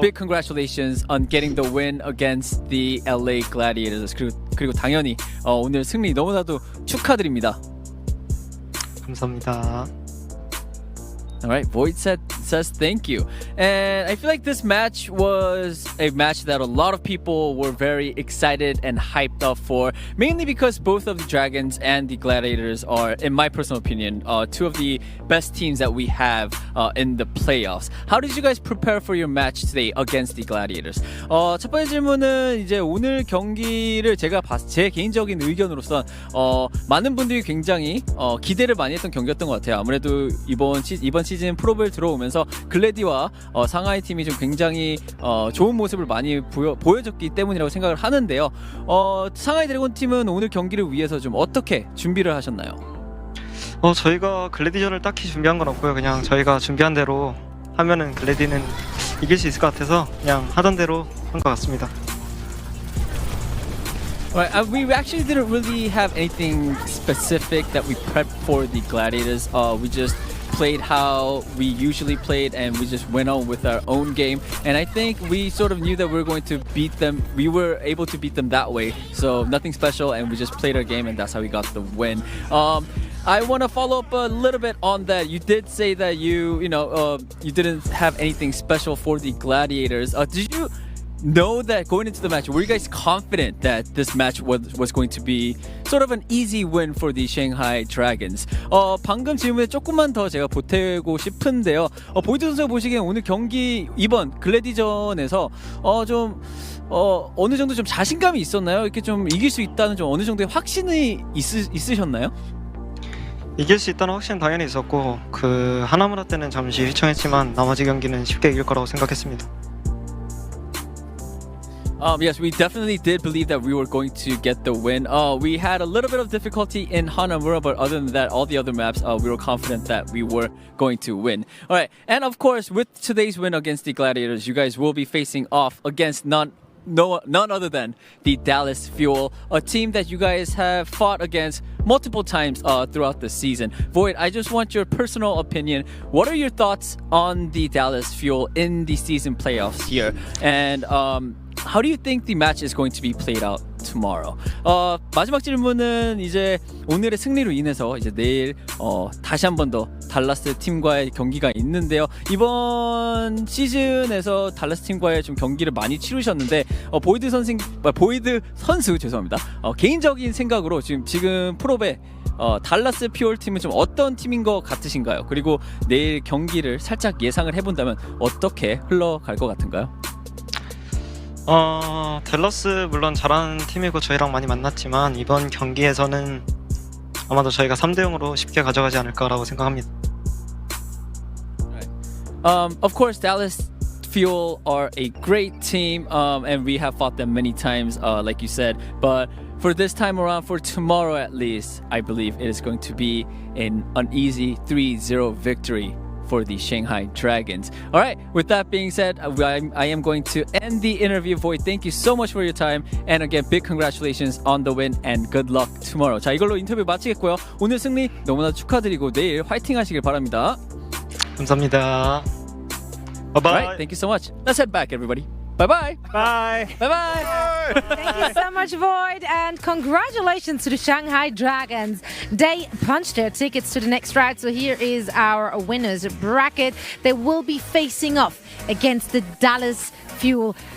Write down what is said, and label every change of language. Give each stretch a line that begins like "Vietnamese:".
English: big congratulations on getting the win against the LA Gladiators.
Korean: 그리고 당연히 오늘 승리 너무나도 축하드립니다. 감사합니다.
English: All right, Void says thank you. And I feel like this match was a match that a lot of people were very excited and hyped up for, mainly because both of the Dragons and the Gladiators are, in my personal opinion, two of the best teams that we have in the playoffs. How did you guys prepare for your match today against the Gladiators?
Korean: 첫 번째 질문은 이제 오늘 경기를 제가 제 개인적인 의견으로선 많은 분들이 굉장히 기대를 많이 했던 경기였던 것 같아요. 아무래도 이번 시즌 프로벨 들어오면서 글래디와 상하이 팀이 좀 굉장히 좋은 모습을 많이 보여줬기 때문이라고 생각을 하는데요. 상하이 드래곤 팀은 오늘 경기를 위해서 좀 어떻게 준비를 하셨나요? 저희가 글래디전을 딱히 준비한 건 없고요. 그냥 저희가 준비한 대로 하면은 글래디는 이길 수 있을 것 같아서 그냥 하던 대로 한 것 같습니다.
English: Right, we actually didn't really have anything specific that we prepped for the Gladiators. We just played how we usually played and we just went on with our own game, and I think we sort of knew that we were going to beat them. We were able to beat them that way, so nothing special, and we just played our game and that's how we got the win. I want to follow up a little bit on that. You did say that you didn't have anything special for the Gladiators. Did you know that going into the match, were you guys confident that this match was going to be sort of an easy win for the Shanghai Dragons?
Korean: 방금 질문에 조금만 더 제가 보태고 싶은데요. 보이드 선수가 보시기엔 오늘 경기 이번 글래디전에서 좀 어느 정도 좀 자신감이 있었나요? 이렇게 좀 이길 수 있다는 좀 어느 정도의 확신이 있으셨나요? 이길 수 있다는 확신은 당연히 있었고 그 하나무라 때는 잠시 휘청했지만 나머지 경기는 쉽게 이길 거라고 생각했습니다.
English: Yes, we definitely did believe that we were going to get the win. We had a little bit of difficulty in Hanamura, but other than that, all the other maps, we were confident that we were going to win. All right, and of course, with today's win against the Gladiators, you guys will be facing off against none other than the Dallas Fuel, a team that you guys have fought against multiple times throughout the season. Void, I just want your personal opinion. What are your thoughts on the Dallas Fuel in the season playoffs here? And how do you think the match is going to be played out tomorrow?
Korean: 마지막 질문은 이제 오늘의 승리로 인해서 이제 내일 다시 한 번 더 달라스 팀과의 경기가 있는데요. 이번 시즌에서 달라스 팀과의 좀 경기를 많이 치르셨는데 보이드 선수 죄송합니다. 개인적인 생각으로 지금 프로배 달라스 피올 팀은 좀 어떤 팀인 것 같으신가요? 그리고 내일 경기를 살짝 예상을 해본다면 어떻게 흘러갈 것 같은가요? 댈러스 물론 잘하는 팀이고 저희랑 많이 만났지만 이번 경기에서는 아마도 저희가 3대0으로 쉽게 가져가지 않을까라고 생각합니다.
English: Of course, Dallas Fuel are a great team, and we have fought them many times, like you said. But for this time around, for tomorrow at least, I believe it is going to be an easy 3-0 victory for the Shanghai Dragons. All right, with that being said, I am going to end the interview. Void, thank you so much for your time. And again, big congratulations on the win and good luck tomorrow.
Korean: 자, 이걸로 인터뷰 마치겠고요. 오늘 승리 너무나 축하드리고 내일 화이팅 하시길 바랍니다. 감사합니다.
English: Bye-bye. All right, thank you so much. Let's head back, everybody. Bye-bye. Bye. Bye-bye. Thank you so much, Void, and congratulations to the Shanghai Dragons. They punched their tickets to the next round, so here is our winners bracket. They will be facing off against the Dallas Fuel.